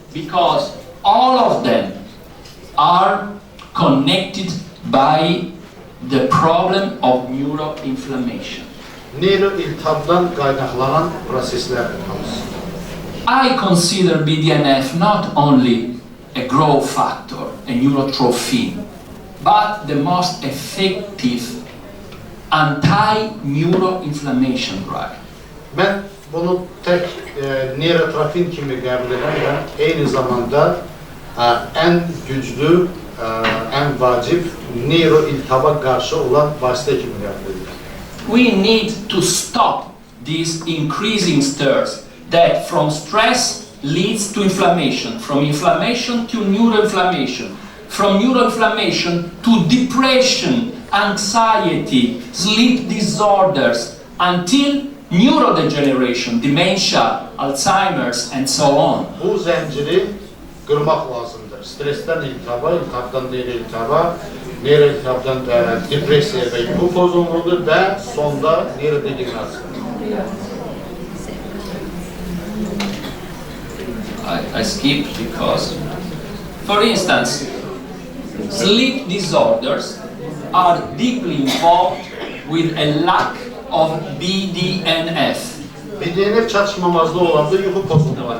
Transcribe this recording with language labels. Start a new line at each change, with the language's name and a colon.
English: Because all of them are connected by the problem of neuroinflammation.
Azerbaijani: Neyroiltihabdan qaynaqlanan proseslərdir hamısı.
English: I consider BDNF not only a growth factor, a neurotrophin, but the most effective anti-neuroinflammation drug.
Azerbaijani: Mən bunu tək neyrotrofin kimi qəbul edirəm, eyni zamanda ən güclü, ən vacib neyroiltihaba qarşı olan vasitə kimi qəbul edirəm.
English: We need to stop these increasing stirs that from stress leads to inflammation, from inflammation to neuroinflammation, from neuroinflammation to depression, anxiety, sleep disorders, until neurodegeneration, dementia, Alzheimer's, and so on.
Azerbaijani: Bu zənciri qırmaq lazımdır. Stresten iltihaba, iltihabdan neyroiltihaba, neyroiltihabdan depressiya və yuxu pozunluğudur və sonda neyrodegenerasiya.
English: I skip because, for instance, sleep disorders are deeply involved with a lack of BDNF.
Azerbaijani: BDNF çatışmamazlığı olanda yuxu pozunluğu.